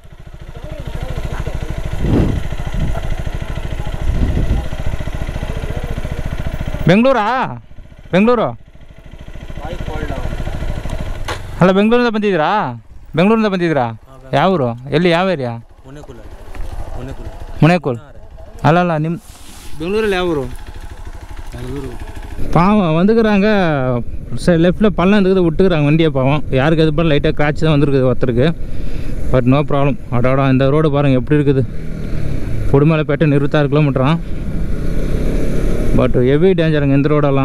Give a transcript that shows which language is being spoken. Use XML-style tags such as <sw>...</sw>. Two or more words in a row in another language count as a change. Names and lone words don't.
<kn>ಬೆಂಗಳೂರಾ? ಬೆಂಗಳೂರು ಅಲ್ಲ, ಬೆಂಗಳೂರಿಂದ ಬಂದಿದ್ದೀರಾ? ಯಾವ ಊರು? ಎಲ್ಲಿ, ಯಾವ ಏರಿಯಾ? ಮುನೇಕುಲ್. ಅಲ್ಲಲ್ಲ, ನಿಮ್ಮ பெங்களூரில் ಯಾವ ஊர்?</kn> <ta>பாவம் வந்துக்கிறாங்க. சரி, லெஃப்ட்டில் பள்ளம் இருக்குது, விட்டுக்கிறாங்க வண்டியை. பாவம் யாருக்கு எது பண்ண லைட்டாக கிராச் தான் வந்துருக்குது ஒருத்தருக்கு.</ta> <en>But no problem.</en> <ta>அடாடா இந்த ரோடு பாருங்கள் எப்படி இருக்குது. உடுமலைப்பேட்டை 26 கிலோமீட்டரான்.</ta> <en>But heavy</en> <ta>டேஞ்சருங்க இந்த ரோடெல்லாம்.</ta>